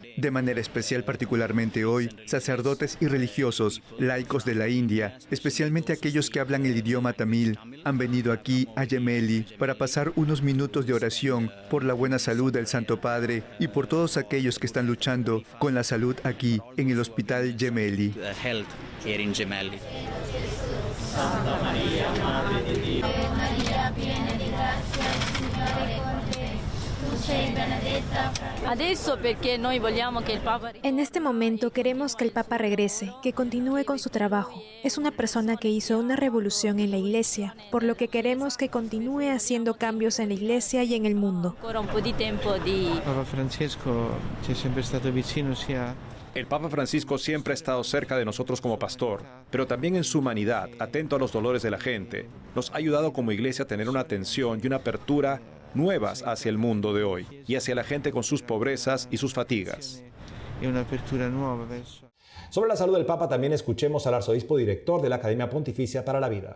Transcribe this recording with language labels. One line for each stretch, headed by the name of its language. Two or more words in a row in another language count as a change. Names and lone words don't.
Spanish: De manera especial, particularmente hoy, sacerdotes y religiosos, laicos de la India, especialmente aquellos que hablan el idioma tamil, han venido aquí a Gemelli para pasar unos minutos de oración por la buena salud del Santo Padre y por todos aquellos que están luchando con la salud aquí en el Hospital Gemelli.
Italian: Santa Maria, Madre di Dio. Maria, piena di grazia, il Signore è con te. Tu sei benedetta fra Adesso perché noi vogliamo che il Papa...
Spanish: En este momento queremos que el Papa regrese, que continúe con su trabajo. Es una persona que hizo una revolución en la Iglesia, por lo que queremos que continúe haciendo cambios en la Iglesia y en el mundo.
Italian: Ancora un po' di tempo di... Papa Francesco ci è sempre stato vicino sia...
Spanish: El Papa Francisco siempre ha estado cerca de nosotros como pastor, pero también en su humanidad, atento a los dolores de la gente. Nos ha ayudado como iglesia a tener una atención y una apertura nuevas hacia el mundo de hoy y hacia la gente con sus pobrezas y sus fatigas. Sobre la salud del Papa también escuchemos al arzobispo director de la Academia Pontificia para la Vida.